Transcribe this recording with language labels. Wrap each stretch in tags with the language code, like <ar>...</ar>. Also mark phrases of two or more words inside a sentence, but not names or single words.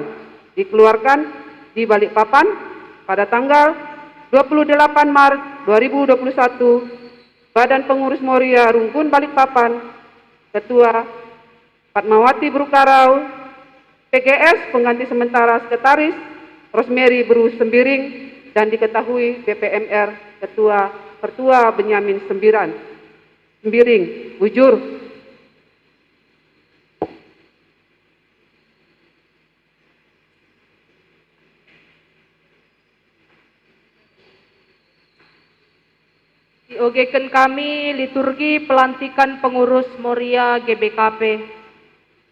<id>Dikeluarkan di Balikpapan pada tanggal 28 Maret 2021, Badan Pengurus Moria Runggun Balikpapan, Ketua Fatmawati Brukarau, PGS pengganti sementara Sekretaris Rosemary Bru Sembiring, dan diketahui BPMR Ketua Benyamin Sembiring, Bujur.</id> <btx>Diogekan kami</btx> <id>liturgi pelantikan pengurus</id> <btx>Moria GBKP.</btx>